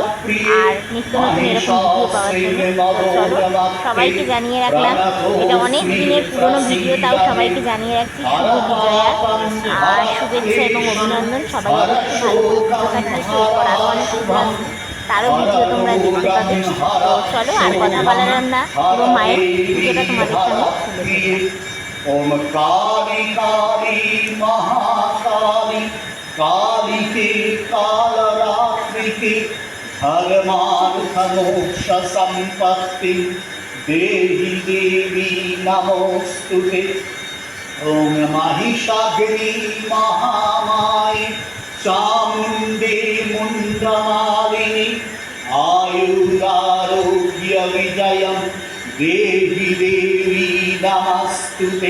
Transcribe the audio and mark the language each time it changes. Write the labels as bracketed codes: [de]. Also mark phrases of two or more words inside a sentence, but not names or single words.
[bn] আর নিত্য নতুন এরকম ভিডিও পাওয়ার জন্য চলো সবাইকে জানিয়ে রাখলাম, এটা অনেক দিনের পুরনো ভিডিও, তাও সবাইকে জানিয়ে রাখছি শুভ বিজয়ার শুভেচ্ছা এবং অভিনন্দন। সবাই অবশ্যই ভালো করে পুজো কাটিয়েছে, এরপর আরও অনেক পুজো আসবে। তারও ভিডিও তোমরা দেখতে পাবে। তো চলো আর কথা বলার না, পুরো মায়ের পুজোটা তোমাদের সামনে তুলে ধরলাম। [sa] ओम काली काली महाकाली काली के काल रात्रि के धर्मार्थ मोक्ष संपत्ति देहि देवी नमोस्तुते। ओम महिषाग्नि महामाये चामुण्डे मुण्डमालिनी आयुरारोग्य विजयं देहि देवी नमस्तुते।